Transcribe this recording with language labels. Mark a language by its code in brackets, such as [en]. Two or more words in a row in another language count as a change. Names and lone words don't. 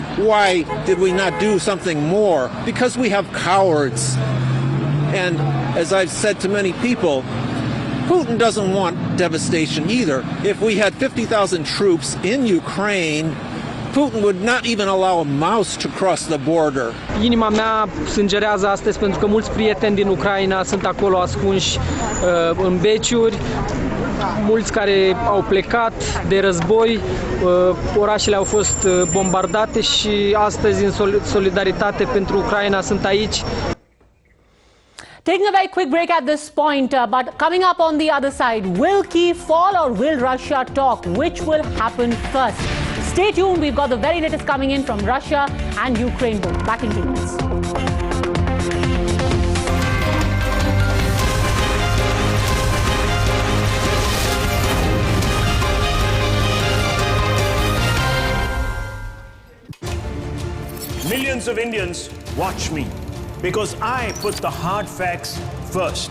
[en] Why did we not do something more? Because we have cowards. And as I've said to many people, Putin doesn't want devastation either. If we had 50,000 troops in Ukraine, Putin would not even allow a mouse to cross the border. [ro] Inima mea sângerează astăzi pentru că mulți prieteni din Ucraina sunt acolo ascunși în beciuri, mulți care au plecat de război, orașele au fost bombardate și astăzi în solidaritate pentru Ucraina sunt aici. [en] Taking a very quick break at this point, but coming up on the other side, will Kyiv fall or will Russia talk? Which will happen first? Stay tuned, we've got the very latest coming in from Russia and Ukraine both. Back in 2 minutes. Millions of Indians watch me because I put the hard facts first.